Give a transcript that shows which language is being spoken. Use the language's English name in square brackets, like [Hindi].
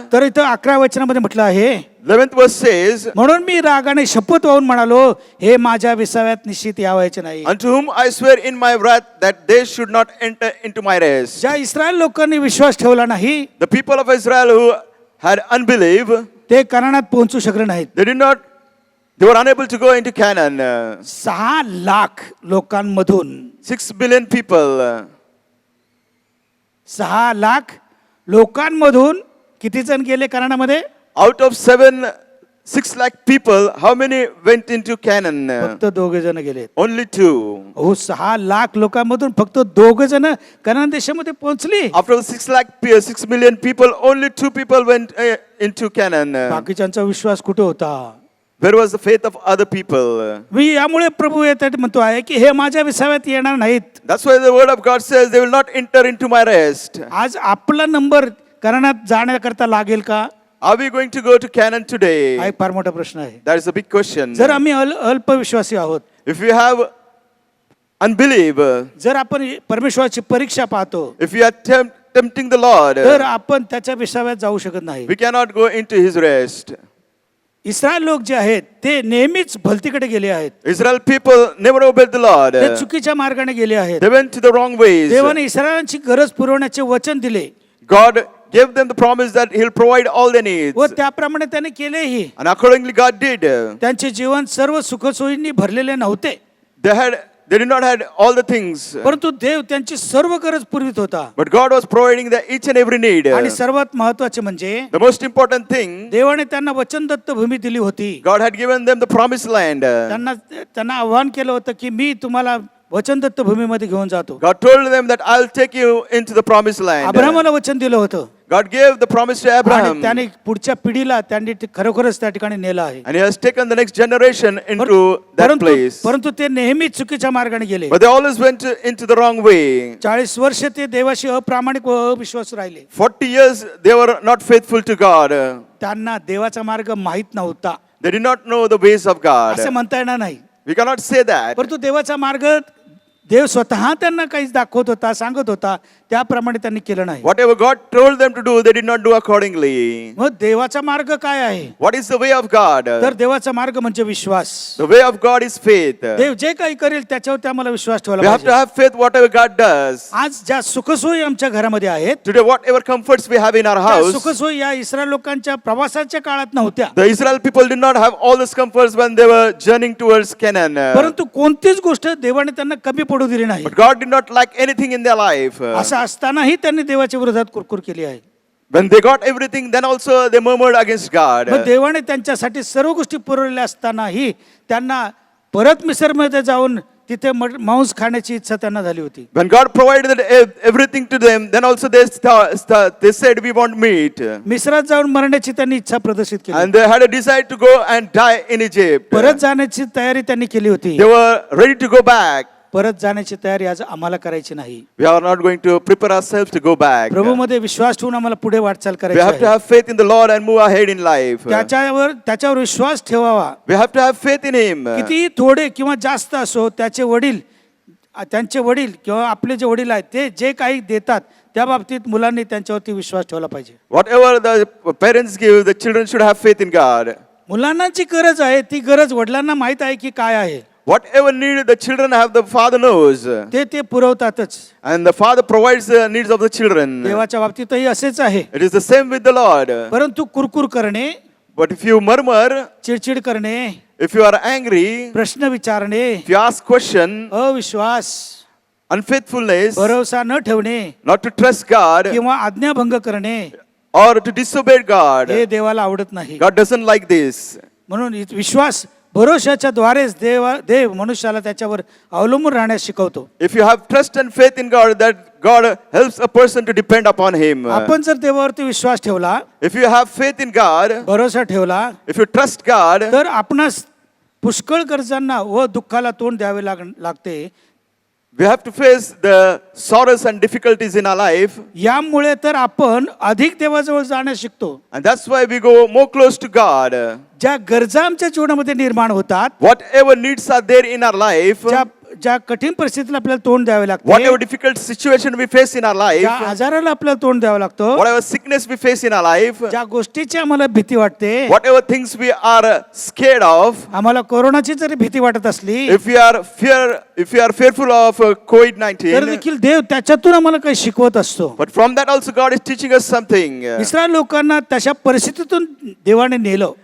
[Marathi] तर इथं 11 वचनामध्ये म्हटलं आहे, [English] 11th verse says, [Marathi] म्हणून मी रागाने शपथ वाहून म्हणालो, हे माझ्या विसाव्यात निश्चित यावायचे नाही. [English] unto whom I swear in my wrath that they should not enter into my rest. [Marathi] ज्या इस्रायल लोकांनी विश्वास ठेवला नाही [English] The people of Israel who had unbelief, [Marathi] ते कनानात पोहोचू शकले नाहीत. [English] they were unable to go into Canaan. [Marathi] 6 lakh लोकांमधून [English] 6 billion people. [Marathi] 6 लाख लोकांमधून किती जण गेले कनानामध्ये? [English] Out of 6 lakh people, how many went into Canaan? [Marathi] फक्त 2 जण गेले. [English] Only 2. [Marathi] हो, 6 लाख लोकांमधून फक्त 2 जण कनान देशामध्ये पोहोचली. [English] After 6 million people, only 2 people went into Canaan. [Marathi] बाकीच्यांचा विश्वास कुठे होता? [English] Where was the faith of other people? [Marathi] मी यामुळे प्रभू येतात म्हणतो आहे की हे माझ्या विसाव्यात येणार नाहीत. [English] That's why the word of God says they will not enter into my rest. [Marathi] आज आपला नंबर कनानात जाण्याकरता लागेल का? [English] Are we going to go to Canaan [Marathi] हा [English] today? [Marathi] एक फार मोठा प्रश्न आहे. [English] That is a big question. [Marathi] जर आम्ही अल्प विश्वासी आहोत, [English] If we have unbelief, [Marathi] जर आपण परमेश्वराची परीक्षा पाहतो, [English] if we are tempting the Lord, [Marathi] तर आपण त्याच्या विसाव्यात जाऊ शकत नाही. [English] we cannot go into his rest. [Marathi] Israel लोक जे आहेत ते नेहमीच भलतीकडे गेले आहेत. [English] Israel people never obeyed the Lord. [Marathi] ते चुकीच्या मार्गाने गेले आहेत. [English] They went to the wrong ways. [Marathi] देवाने इस्रायलांची गरज पुरवण्याचे वचन दिले [English] God gave them the promise that he'll provide all their needs. [Marathi] व त्याप्रमाणे त्याने केलेही. [English] And accordingly God did. [Marathi] त्यांचे जीवन सर्व सुखसोयींनी भरलेले नव्हते, [English] They did not had all the things. [Marathi] परंतु देव त्यांची सर्व गरज पुरवित होता. [English] But God was providing each and every need. [Marathi] आणि सर्वात महत्त्वाचे म्हणजे [English] The most important thing, [Marathi] देवाने त्यांना वचनदत्त भूमी दिली होती. [English] God had given them the promised land. [Marathi] त्यांना आव्हान केलं होतं की मी तुम्हाला वचनदत्त भूमीमध्ये घेऊन जातो. [English] God told them that I'll take you into the promised land. [Marathi] अब्राहमाला वचन दिलं होतं [English] God gave the promise to [Marathi] आणि [English] Abraham. [Marathi] त्याने पुढच्या पिढीला त्यांनी खरोखरच त्या ठिकाणी नेलं आहे. [English] And he has taken the next generation into that place. [Marathi] परंतु ते नेहमी चुकीच्या मार्गाने गेले. [English] But they always went into the wrong way. [Marathi] 40 वर्ष ते देवाशी अप्रामाणिक व अविश्वास राहिले. [English] 40 years they were not faithful to God. [Marathi] त्यांना देवाचा मार्ग माहित नव्हता [English] They did not know the ways of God. [Marathi] असं म्हणता येणार नाही. [English] We cannot say that. [Marathi] परंतु देवाचा मार्ग देव स्वतः त्यांना काहीच दाखवत होता, सांगत होता, त्याप्रमाणे त्यांनी केलं नाही. [English] Whatever God told them to do, they did not do accordingly. [Marathi] मग देवाचा मार्ग काय आहे? [English] What is the way of God? [Marathi] तर देवाचा मार्ग म्हणजे विश्वास. [English] The way of God is faith. [Marathi] देव जे काही करेल त्याच्यावर आम्हाला विश्वास ठेवला [English] We have to [Marathi] पाहिजे. [English] have faith whatever God does. [Marathi] आज ज्या सुखसोयी आमच्या घरामध्ये आहेत, [English] Today, whatever comforts we have in our [Marathi] त्या [English] house, [Marathi] सुखसोयी या इस्रायल लोकांच्या प्रवासाच्या काळात नव्हत्या. [English] the Israel people did not have all these comforts when they were journeying towards Canaan. [Marathi] परंतु कोणतीच गोष्ट देवाने त्यांना कमी पडू दिली नाही. [English] But God did not lack anything in their life. [Marathi] असं असतानाही त्यांनी देवाच्या विरोधात कुरकुर केली आहे. [English] When they got everything, then also they murmured against God. [Marathi] मग देवाने त्यांच्यासाठी सर्व गोष्टी पुरवलेल्या असतानाही त्यांना परत मिसरमध्ये जाऊन तिथे मांस खाण्याची इच्छा त्यांना झाली होती. [English] When God provided everything to them, then also they said, we want meat. [Marathi] मिस्रात जाऊन मरण्याची त्यांनी इच्छा प्रदर्शित केली. [English] And they had a desire to go and die in Egypt. [Marathi] परत जाण्याची तयारी त्यांनी केली होती. [English] They were ready to go back. [Marathi] परत जाण्याची तयारी आज आम्हाला करायची नाही. [English] We are not going to prepare ourselves to go back. [Marathi] प्रभू मध्ये विश्वास ठेवून आम्हाला पुढे वाटचाल [English] We [Marathi] करायची [English] have to [Marathi] आहे. [English] have faith in the Lord and move ahead in life. [Marathi] त्याच्यावर विश्वास ठेवावा. [English] We have to have faith in Him. [Marathi] किती थोडे किंवा जास्त असो, त्यांचे वडील किंवा आपले जे वडील आहेत ते जे काही देतात त्या बाबतीत मुलांनी त्यांच्यावरती विश्वास ठेवला पाहिजे. [English] Whatever the parents give, the children should have faith in God. [Marathi] मुलांना जी गरज आहे ती गरज वडिलांना माहित आहे की काय आहे. [English] Whatever need the children have, the father knows. [Marathi] ते पुरवतातच. [English] And the father provides the needs of the children. [Marathi] देवाच्या बाबतीतही असेच आहे. [English] It is the same with the Lord. [Marathi] परंतु कुरकुर करणे, [English] But if you murmur, [Marathi] चिडचिड करणे, [English] if you are angry, [Marathi] प्रश्न विचारणे, [English] if you ask question, [Marathi] अविश्वास, [English] unfaithfulness, [Marathi] भरोसा न ठेवणे [English] not to trust God, [Marathi] किंवा आज्ञाभंग करणे, [English] or to disobey God, [Marathi] हे देवाला आवडत नाही. [English] God doesn't like this. [Marathi] म्हणून विश्वास भरोशाच्या द्वारेच देव मनुष्याला त्याच्यावर अवलंबून राहण्यास शिकवतो. [English] If you have trust and faith in God, that God helps a person to depend upon Him. [Marathi] आपण जर देवावरती विश्वास ठेवला, [English] If you have faith in God, [Marathi] भरोसा ठेवला, [English] if you trust God, [Marathi] तर आपणास पुष्कळ गरजांना व दुःखाला तोंड द्यावे लागते. [English] we have to face the sorrows and difficulties in our life. [Marathi] यामुळे तर आपण अधिक देवाजवळ जाण्यास शिकतो. [English] And that's why we go more close to God. [Marathi] ज्या गरजा आमच्या जीवनामध्ये निर्माण होतात, [English] Whatever needs are there in our life, [Marathi] ज्या कठीण परिस्थितीला आपल्याला तोंड द्यावे [English] whatever [Marathi] लागते, [English] difficult situation we face in our life, [Marathi] ज्या आजाराला आपल्याला तोंड द्यावं लागतं, [English] whatever sickness we face in our life, [Marathi] ज्या गोष्टीची आम्हाला भीती वाटते, [English] whatever things we are scared of, [Marathi] आम्हाला कोरोनाची जरी भीती वाटत असली [English] if we are fearful of [Marathi] तर [English] COVID-19, [Marathi] देखील देव त्याच्यातून आम्हाला काही शिकवत असतो. [English] but from that also God is teaching us something. [Marathi] Israel लोकांना तशा परिस्थितीतून देवाने नेलं,